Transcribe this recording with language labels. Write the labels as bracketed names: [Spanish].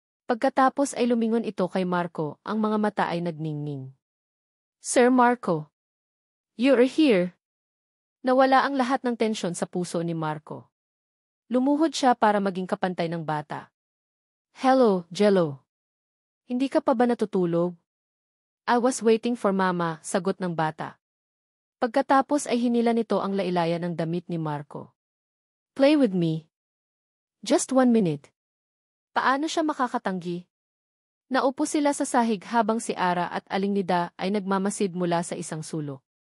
[Filipino] Pagkatapos ay lumingon ito kay Marco, ang mga mata ay nagningning. Sir Marco. [English] You're here. [Filipino] Nawala ang lahat ng tensyon sa puso ni Marco. Lumuhod siya para maging kapantay ng bata. Hello, Jello. Hindi ka pa ba natutulog? [English] I was waiting for Mama, [Filipino] sagot ng bata. Pagkatapos ay hinila nito ang lailayan ng damit ni Marco. [English] Play with me. Just 1 minute. [Filipino] Paano siya makakatanggi? Naupo sila sa sahig habang si Ara at Aling Nida ay nagmamasid mula sa isang sulok.